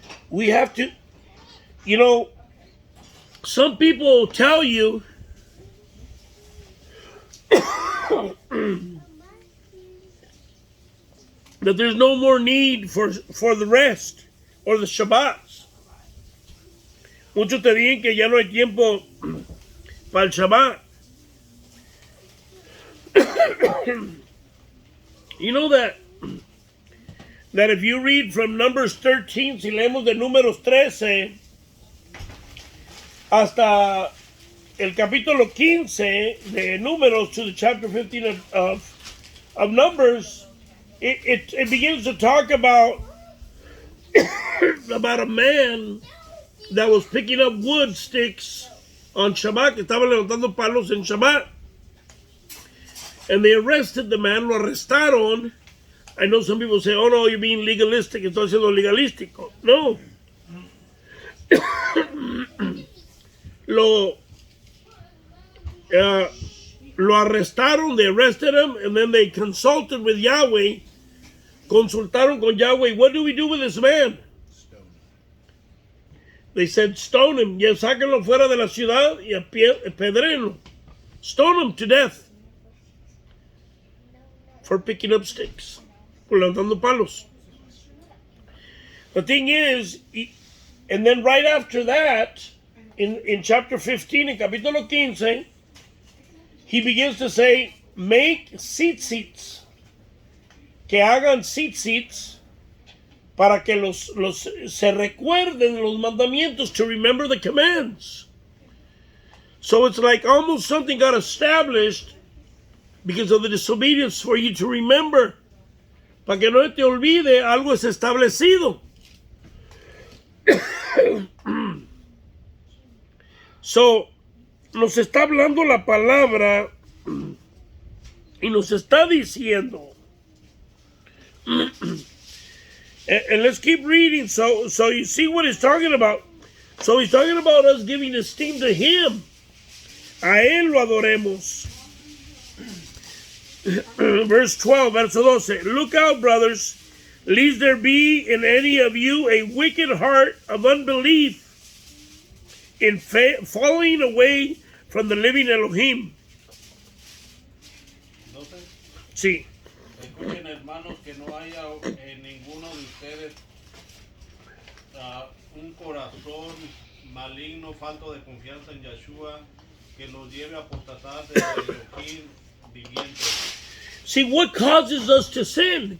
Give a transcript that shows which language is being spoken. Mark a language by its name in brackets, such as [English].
[English] We have to, you know, some people tell you that there's no more need for the rest or the Shabbats. [Spanish] Muchos te dicen que ya no hay tiempo para el Shabbat. [English] You know that if you read from Numbers 13, [Spanish] si leemos de Números [English] 13 hasta el capítulo 15 de Números to the chapter 15 of Numbers, it begins to talk about a man that was picking up wood sticks on Shabbat, [Spanish] que estaba levantando palos en Shabbat. [English] And they arrested the man, [Spanish] lo arrestaron. [English] I know some people say, oh no, you're being legalistic, [Spanish] estoy siendo legalístico. [English] No. [Spanish] Lo arrestaron, [English] they arrested him, and then they consulted with Yahweh, [Spanish] consultaron con Yahweh, [English] what do we do with this man? They said, stone him, [Spanish] ya sáquenlo fuera de la ciudad y apedréenlo. [English] Stone him to death for picking up sticks, [Spanish] por levantando palos. [English] The thing is, and then right after that, in chapter 15, in capítulo 15, he begins to say, make tzitzits, [Spanish] que hagan tzitzits, para que se recuerden los mandamientos, [English] to remember the commands. So it's like almost something got established because of the disobedience for you to remember. [Spanish] Para que no te olvide, algo es establecido. So, nos está hablando la palabra y nos está diciendo. [English] And let's keep reading so you see what he's talking about. So he's talking about us giving esteem to him. [Spanish] A él lo adoremos. [English] Verse 12, [Spanish] verso 12. [English] Look out, brothers, lest there be in any of you a wicked heart of unbelief in falling away from the living Elohim. [Spanish] Sí. Escuchen, hermanos, que no haya en ninguno de ustedes un corazón maligno, falto de confianza en Yeshua, que los lleve a apostatar del Elohim viviente. [English] See, what causes us to sin?